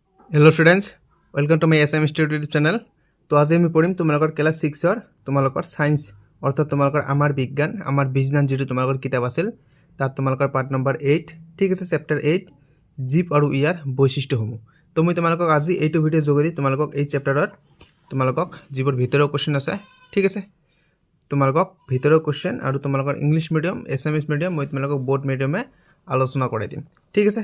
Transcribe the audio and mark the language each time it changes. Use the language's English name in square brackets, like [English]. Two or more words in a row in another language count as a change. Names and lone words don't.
[English] Hello students welcome to my SM Study YouTube channel. [Hindi] तो आज [Assamese] আমি পঢ়িম তোমালোকৰ ক্লাস 6 ৰ তোমালোকৰ সায়েন্স অৰ্থাৎ তোমালোকৰ আমাৰ বিজ্ঞান আমাৰ বিজ্ঞান যেটো তোমালোকৰ কিতাপ আছিল তাত তোমালোকৰ [English] part number [Assamese] 8 ঠিক আছে চেপ্টাৰ 8 জীৱ আৰু ইয়াৰ বৈশিষ্ট্যসমূহ। তো মই তোমালোকক আজি এইটো ভিডিও যোগেদি তোমালোকক এই চেপ্টাৰৰ তোমালোকক জীৱৰ ভিতৰৰ কোশ্চেন আছে ঠিক আছে তোমালোকক ভিতৰৰ কোশ্চেন আৰু তোমালোকৰ [English] English medium [Assamese] এছএমএছ মিডিয়াম মই তোমালোকক বোথ মিডিয়ামে আলোচনা কৰাই দিম ঠিক আছে।